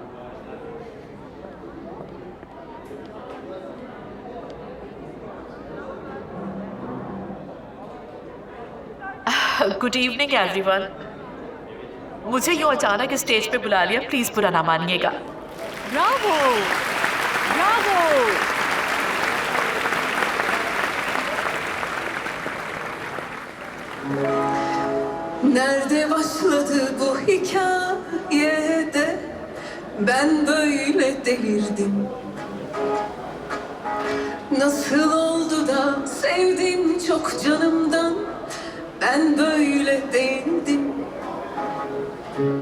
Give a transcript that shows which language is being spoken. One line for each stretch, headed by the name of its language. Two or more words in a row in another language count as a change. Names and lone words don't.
English: Good evening everyone.
Hindi: मुझे यूं अचानक स्टेज पे बुला लिया, प्लीज बुरा ना मानिएगा। ब्रावो ब्रावो।
Turkish: Nerede başladı bu hikayede ben böyle delirdim. Nasıl oldu da sevdim çok canımdan ben böyle değildim.